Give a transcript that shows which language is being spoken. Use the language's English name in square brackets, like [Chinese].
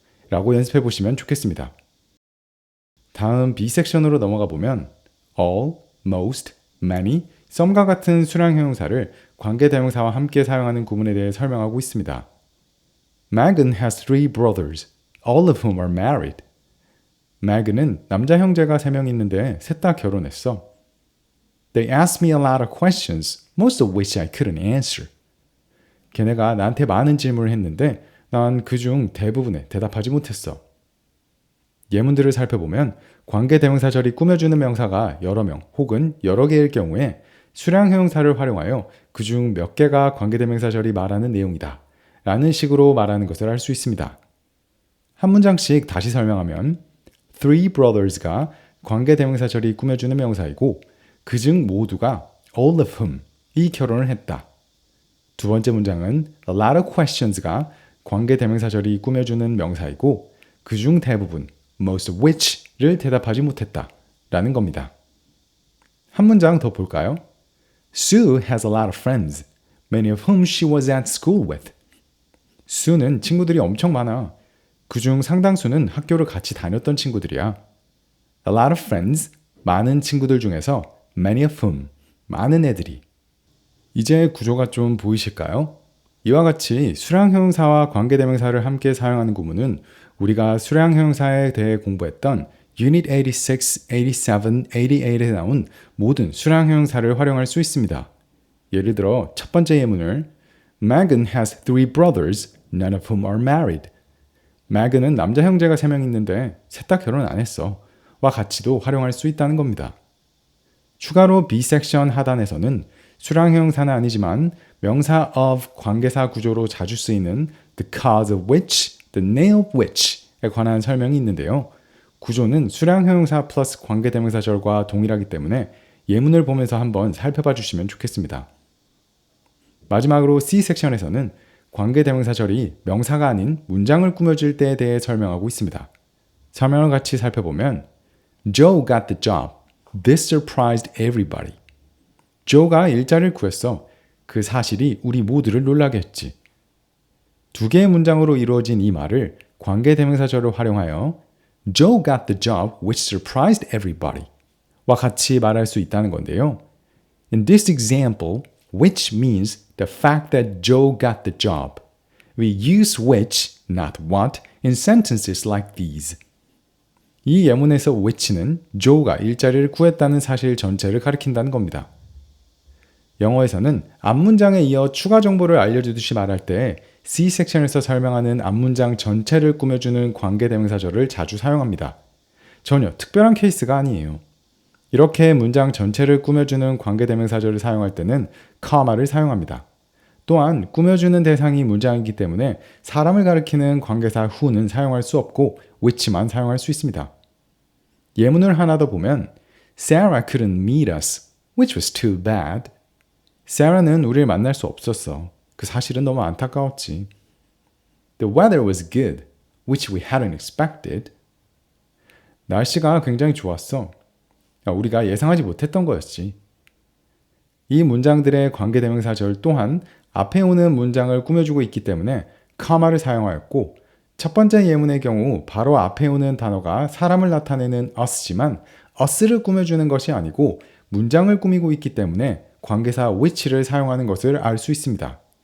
[Korean] 라고 연습해 보시면 좋겠습니다. 다음 B 섹션으로 넘어가 보면 all, most, many, some과 같은 수량형용사를 관계대명사와 함께 사용하는 구문에 대해 설명하고 있습니다. [English] Megan has 3 brothers, all of whom are married. [Korean] Megan은 남자 형제가 3명 있는데 셋 다 결혼했어. [English] They asked me a lot of questions, most of which I couldn't answer. [Korean] 걔네가 나한테 많은 질문을 했는데 난 그중 대부분에 대답하지 못했어. 예문들을 살펴보면 관계대명사절이 꾸며주는 명사가 여러 명 혹은 여러 개일 경우에 수량형용사를 활용하여 그중 몇 개가 관계대명사절이 말하는 내용이다 라는 식으로 말하는 것을 알 수 있습니다. 한 문장씩 다시 설명하면 three brothers가 관계대명사절이 꾸며주는 명사이고 그중 모두가 [English] all of whom [Korean] 이 결혼을 했다. 두 번째 문장은 a lot of questions가 관계대명사절이 꾸며주는 명사이고 그중 대부분 [English] most of which [Korean] 를 대답하지 못했다 라는 겁니다. 한 문장 더 볼까요? [English] Sue has a lot of friends, many of whom she was at school with. [Korean] 수는 친구들이 엄청 많아. 그중 상당수는 학교를 같이 다녔던 친구들이야. [English] A lot of friends, [Korean] 많은 친구들 중에서 [English] many of whom, [Korean] 많은 애들이. 이제 구조가 좀 보이실까요? 이와 같이 수량형용사와 관계대명사를 함께 사용하는 구문은 우리가 수량형용사에 대해 공부했던 Unit 86, 87, 88에 나온 모든 수량형용사를 활용할 수 있습니다. 예를 들어 첫 번째 예문을 [English] Megan has three brothers, none of whom are married. [Korean] Megan은 남자 형제가 3명 있는데 셋 다 결혼 안 했어. 와 같이도 활용할 수 있다는 겁니다. 추가로 B 섹션 하단에서는 수량형용사는 아니지만 명사 of 관계사 구조로 자주 쓰이는 [English] the cause of which, the name of which [Korean] 에 관한 설명이 있는데요. 구조는 수량형용사 플러스 관계대명사절과 동일하기 때문에 예문을 보면서 한번 살펴봐 주시면 좋겠습니다. 마지막으로 C 섹션에서는 관계대명사절이 명사가 아닌 문장을 꾸며줄 때에 대해 설명하고 있습니다. 설명을 같이 살펴보면 [English] Joe got the job. This surprised everybody. [Korean] 조가 일자리를 구했어. 그 사실이 우리 모두를 놀라게 했지. 두 개의 문장으로 이루어진 이 말을 관계대명사절을 활용하여 [English] Joe got the job which surprised everybody [Korean] 와 같이 말할 수 있다는 건데요. [English] In this example, which means the fact that Joe got the job. We use which, not what, in sentences like these. [Korean] 이 예문에서 which는 Joe가 일자리를 구했다는 사실 전체를 가리킨다는 겁니다. 영어에서는 앞문장에 이어 추가 정보를 알려주듯이 말할 때 C 섹션에서 설명하는 앞문장 전체를 꾸며주는 관계대명사절을 자주 사용합니다. 전혀 특별한 케이스가 아니에요. 이렇게 문장 전체를 꾸며주는 관계대명사절을 사용할 때는 comma를 사용합니다. 또한 꾸며주는 대상이 문장이기 때문에 사람을 가리키는 관계사 who는 사용할 수 없고 which만 사용할 수 있습니다. 예문을 하나 더 보면 [English] Sarah couldn't meet us, which was too bad. [Korean] Sarah는 우리를 만날 수 없었어. 그 사실은 너무 안타까웠지. [English] The weather was good, which we hadn't expected. [Korean] 날씨가 굉장히 좋았어. 우리가 예상하지 못했던 거였지. 이 문장들의 관계대명사절 또한 앞에 오는 문장을 꾸며주고 있기 때문에 comma를 사용하였고 첫 번째 예문의 경우 바로 앞에 오는 단어가 사람을 나타내는 us지만 us를 꾸며주는 것이 아니고 문장을 꾸미고 있기 때문에 관계사 which를 사용하는 것을 알 수 있습니다.